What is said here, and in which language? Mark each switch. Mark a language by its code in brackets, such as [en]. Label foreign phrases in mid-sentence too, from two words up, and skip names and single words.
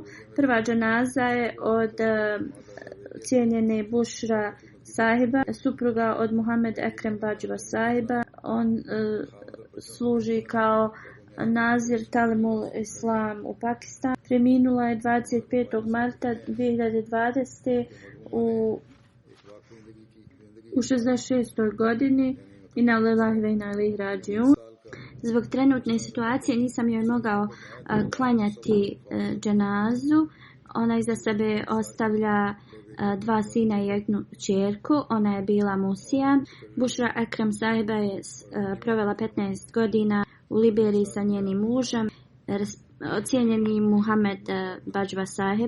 [bs] Prva dženaza je od cijenjene Bušra sahiba, supruga od Muhammed Ekrem Badžva sahiba. On služi kao nazir Talimul Islam u Pakistanu. Preminula je 25. marta 2020. u 66. godini. [ar] إنا لله وإنا إليه راجعون. [bs] Zbog trenutne situacije nisam joj mogao klanjati dženazu. Ona iza sebe ostavlja 2 sina i 1 kćerku. Ona je bila Musija. Bušra Ekrem sahiba je provela 15 godina u Liberiji sa njenim mužem, ocijenjeni Muhammed Badžva sahib.